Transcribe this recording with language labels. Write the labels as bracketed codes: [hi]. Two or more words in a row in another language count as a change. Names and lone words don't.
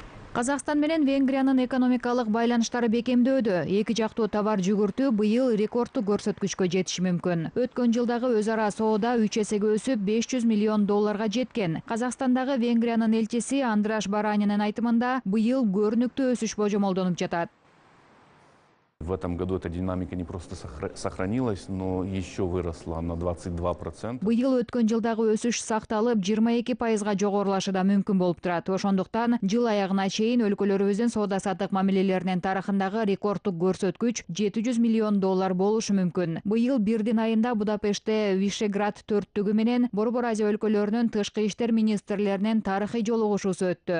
[ky] Казакстан менен Венгриянын экономикалык байланыштары бекемдөөдө. Эки жактуу товар жүгүртүү быйыл рекордтук көрсөткүчкө жетиши мүмкүн. Өткөн жылдагы өз ара соода 3 эсеге өсүп 500 миллион долларга жеткен. Казакстандагы Венгриянын элчиси Андраш Баранинин айтымында быйыл көрүнүктүү өсүш божомолдонуп жатат. [ru] В этом году эта динамика не просто сохранилась, но еще выросла на 22%. [ky] Быйыл өткөн жылдагы өсүш сакталып, 22%га жогорулашы да мүмкүн болуп турат. Ошондуктан жыл аягына чейин өлкөлөрүбүздүн соода-саттык мамилелеринин тарыхындагы рекордтук көрсөткүч 700 миллион доллар болушу мүмкүн. Быйыл бирдин айында Будапештте Вишеград төрттүгү менен Борбор Азия өлкөлөрүнүн тышкы иштер министрлеринин тарыхый жолугушуусу өттү.